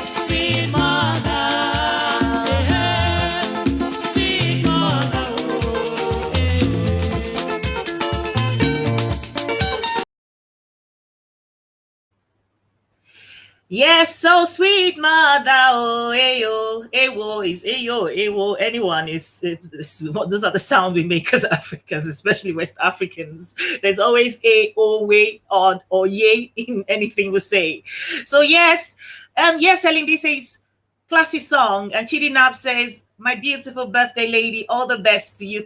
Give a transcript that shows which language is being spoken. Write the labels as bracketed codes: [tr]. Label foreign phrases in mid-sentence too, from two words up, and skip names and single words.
[en] Sweet mother, yeah, sweet mother, oh, Yes, so sweet mother, oh, ayo, awo is ayo, awo. Anyone it's those are the sound we make as Africans, especially West Africans. There's always a, o, way, on, or yay in anything we say. So yes, yes, Elindi says classy song, and Chidinab says, my beautiful birthday lady, all the best to you.